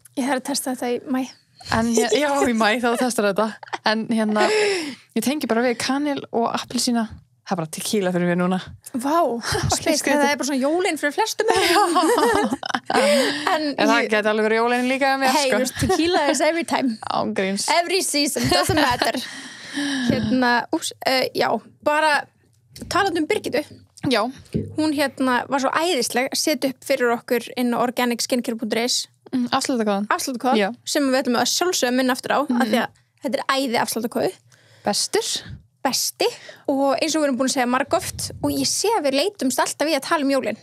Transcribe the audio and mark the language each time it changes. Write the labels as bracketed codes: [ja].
[is] Ég þarf að testa þetta í mæ. Já, í mæ, þá testar þetta. En ég tengi bara við kanil og appelsína. Það er bara tequila fyrir mér núna. Vá, það er bara svona jólin fyrir flestum. En það geti alveg verið jólin líka með mér, sko. [en] Hey, tequila is every time. Ángríns. Every season, doesn't matter. [is] Já, bara talandi Birgittu. Já. Hún var svo æðisleg að setja upp fyrir okkur inn á organicskincare.is afsláttakóðan sem við ætlum að sjálfsögja minna aftur á af því að þetta er æði afsláttakóði. Besti og eins og við erum búin að segja margoft og ég sé að við leitumst alltaf í að tala jólin.